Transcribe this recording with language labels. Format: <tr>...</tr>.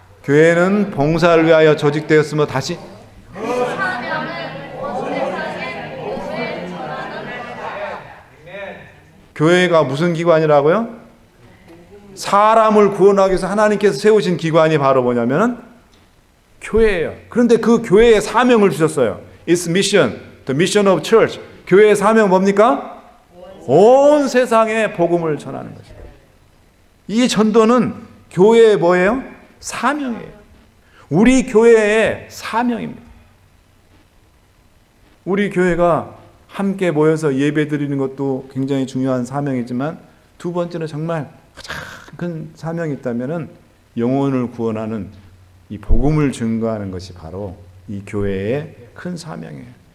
<ko>교회는 봉사를 위하여 조직되었으며 다시 교회가 무슨 기관이라고요? 사람을 구원하기 위해서 하나님께서 세우신 기관이 바로 뭐냐면 교회예요. 그런데 그 교회의 사명을 주셨어요.</ko> <en>It's mission, the mission of church.</en> <ko>교회의 사명 뭡니까? 온 세상에 복음을 전하는 것이에요. 이 전도는 교회의 뭐예요? 사명이에요. 우리 교회의 사명입니다. 우리 교회가 함께 모여서 예배 드리는 것도 굉장히 중요한 사명이지만 두 번째는 정말 가장 큰 사명이 있다면 영혼을 구원하는 이 복음을 증거하는 것이 바로 이 교회의 큰 사명이에요.</ko>